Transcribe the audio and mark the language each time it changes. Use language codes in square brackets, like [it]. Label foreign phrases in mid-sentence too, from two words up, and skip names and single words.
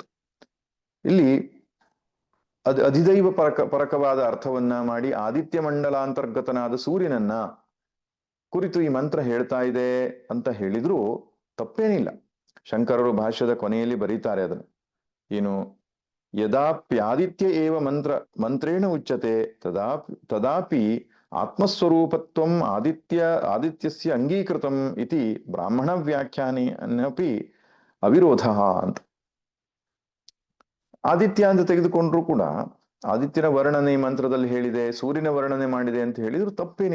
[kn] ಇಲ್ಲಿ ಅಧಿದೈವ ಪರಕವಾದ ಅರ್ಥವನ್ನ ಮಾಡಿ ಆದಿತ್ಯ ಮಂಡಲಾಂತರ್ಗತನಾದ ಸೂರ್ಯನನ್ನ ಕುರಿತು ಈ ಮಂತ್ರ ಹೇಳ್ತಾ ಇದೆ ಅಂತ ಹೇಳಿದ್ರೂ ತಪ್ಪೇನಿಲ್ಲ. ಶಂಕರರು ಭಾಷ್ಯದ ಕೊನೆಯಲ್ಲಿ ಬರೀತಾರೆ ಅದನ್ನು. ಏನು, [sa] ಯದಾಪ್ಯಾದಿತ್ಯ ಏವ ಮಂತ್ರೇಣ ಉಚ್ಯತೆ ತದಾಪಿ ಆತ್ಮಸ್ವರೂಪತ್ವಂ ಆದಿತ್ಯಸ್ಯ ಅಂಗೀಕೃತಂ ಇತಿ ಬ್ರಾಹ್ಮಣ ವ್ಯಾಖ್ಯಾನಿ ಅನ್ನಪಿ ಅವಿರೋಧ ಅಂತ. [kn] ಆದಿತ್ಯ ಅಂತ ತೆಗೆದುಕೊಂಡ್ರು ಕೂಡ ಆದಿತ್ಯನ ವರ್ಣನೆ ಈ ಮಂತ್ರದಲ್ಲಿ ಹೇಳಿದೆ, ಸೂರ್ಯನ ವರ್ಣನೆ ಮಾಡಿದೆ ಅಂತ ಹೇಳಿದ್ರು ತಪ್ಪೇನಿಲ್ಲ.